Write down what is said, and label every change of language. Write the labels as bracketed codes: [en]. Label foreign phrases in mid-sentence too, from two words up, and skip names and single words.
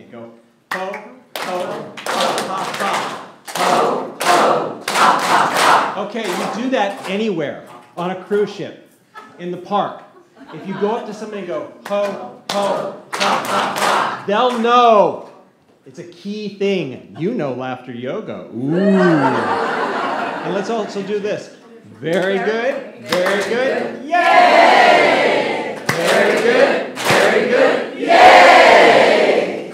[en] Go, ho, ho, ha, ha, ha. Ho, ho, ha, ha, ha. Okay, you do that anywhere, on a cruise ship, in the park. If you go up to somebody and go, ho, ho, ha, ha, ha, they'll know. It's a key thing. You know laughter yoga. Ooh. And let's also do this. Very good, very good. Yay! Very good, very good. Yay!